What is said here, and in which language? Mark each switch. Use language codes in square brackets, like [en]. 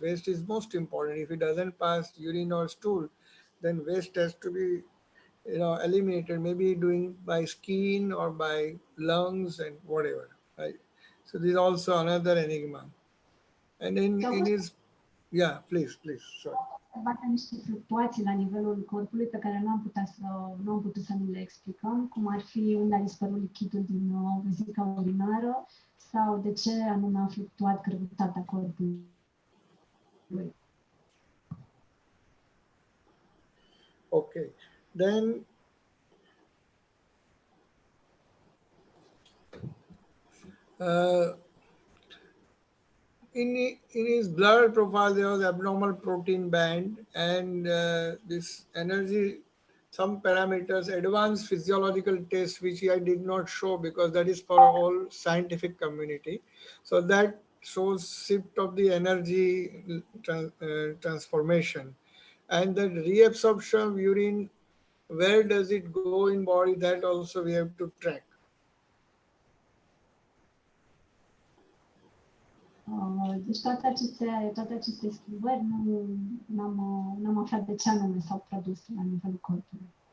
[en] Waste is most important. If it doesn't pass urine or stool, then waste has to be eliminated, maybe doing by skin or by lungs and whatever. Right? So this is also another enigma. And in his, yeah, please, sorry. [ro] Bate niște fluctuații la nivelul corpului pe care nu am putut să ni le explicăm, cum ar fi unde a dispărut lichidul din vezica urinară sau de ce anume a fluctuat greutatea corpului. [en] Okay, then in his blood profile there was abnormal protein band and this energy, some parameters, advanced physiological test which I did not show because that is for all scientific community. So that shows shift of the energy transformation, and the reabsorption of urine, where does it go in body, that also we have to track. [ro] Deci toate aceste schimbări n-am aflat de ce anume s-au produs la nivelul corpului.